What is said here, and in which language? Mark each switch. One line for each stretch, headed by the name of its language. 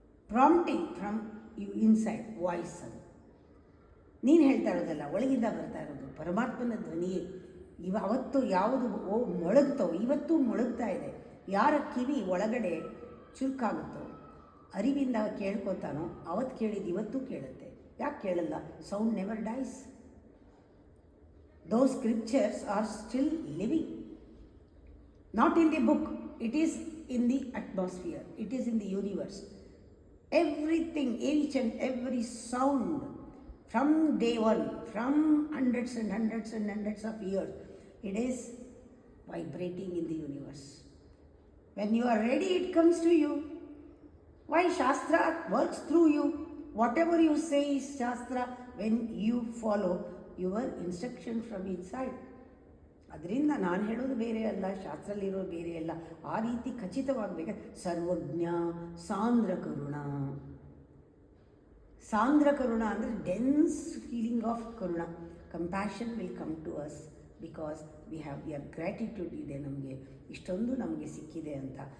English: prompting from you inside voice,
Kannada: ಅದು ನೀನು ಹೇಳ್ತಾ ಇರೋದಲ್ಲ, ಒಳಗಿಂದ ಬರ್ತಾ ಇರೋದು ಪರಮಾತ್ಮನ ಧ್ವನಿಯೇ. ಅವತ್ತು ಯಾವುದು ಮೊಳಗ್ತೋ ಇವತ್ತು ಮೊಳಗ್ತಾ ಇದೆ. ಯಾರ ಕಿವಿ ಒಳಗಡೆ ಚುರುಕಾಗುತ್ತೋ, ಅರಿವಿಂದ ಕೇಳ್ಕೊತಾನೋ, ಅವತ್ತು ಕೇಳಿದ್ದು ಇವತ್ತು ಕೇಳುತ್ತೆ. ಯಾಕೆ ಕೇಳಲ್ಲ?
English: Sound never dies. Those scriptures are still living. Not in the book, it is in the atmosphere, it is in the universe. Everything, each and every sound from day one, from hundreds and hundreds and hundreds of years, it is vibrating in the universe. When you are ready, it comes to you. Why? Shastra works through you. Whatever you say is Shastra when you follow your instruction from inside.
Kannada: ಅದರಿಂದ ನಾನು ಹೇಳೋದು ಬೇರೆ ಅಲ್ಲ, ಶಾಸ್ತ್ರದಲ್ಲಿರೋದು ಬೇರೆ ಅಲ್ಲ. ಆ ರೀತಿ ಖಚಿತವಾಗಬೇಕು. ಸರ್ವಜ್ಞ ಸಾಂದ್ರ ಕರುಣ. ಸಾಂದ್ರ ಕರುಣ ಅಂದರೆ
English: Dense feeling of ಕರುಣ. Compassion will come to us because we have your gratitude
Kannada: ಇದೆ, ನಮಗೆ ಇಷ್ಟೊಂದು ನಮಗೆ ಸಿಕ್ಕಿದೆ ಅಂತ.